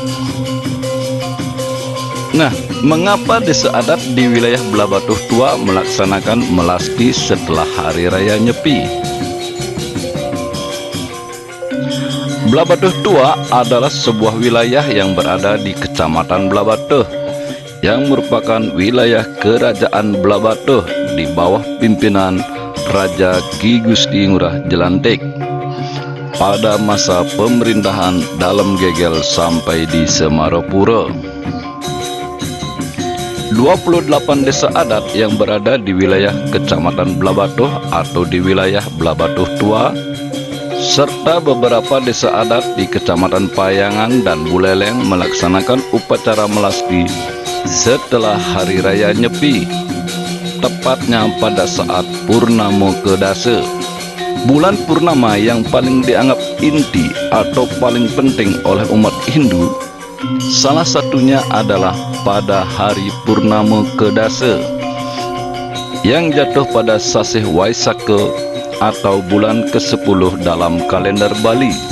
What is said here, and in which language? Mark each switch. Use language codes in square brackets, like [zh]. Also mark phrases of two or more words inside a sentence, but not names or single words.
[id] Nah, mengapa desa adat di wilayah Belah Batuh Tua melaksanakan melasti setelah Hari Raya Nyepi? Belah Batuh Tua adalah sebuah wilayah yang berada di Kecamatan Belah Batuh, yang merupakan wilayah Kerajaan Belah Batuh di bawah pimpinan Raja Ki Gusti Ngurah Jelantik pada masa pemerintahan Dalem Gegel sampai di Semarapura. 28 desa adat yang berada di wilayah Kecamatan Blabatuh atau di wilayah Blabatuh Tua, serta beberapa desa adat di Kecamatan Payangan dan Buleleng melaksanakan upacara melasti setelah Hari Raya Nyepi, tepatnya pada saat Purnama Kedasa. Bulan purnama yang paling dianggap inti atau paling penting oleh umat Hindu, salah satunya adalah pada hari Purnama Kedasa yang jatuh pada Sasih Waisaka atau bulan ke-10 dalam kalender Bali.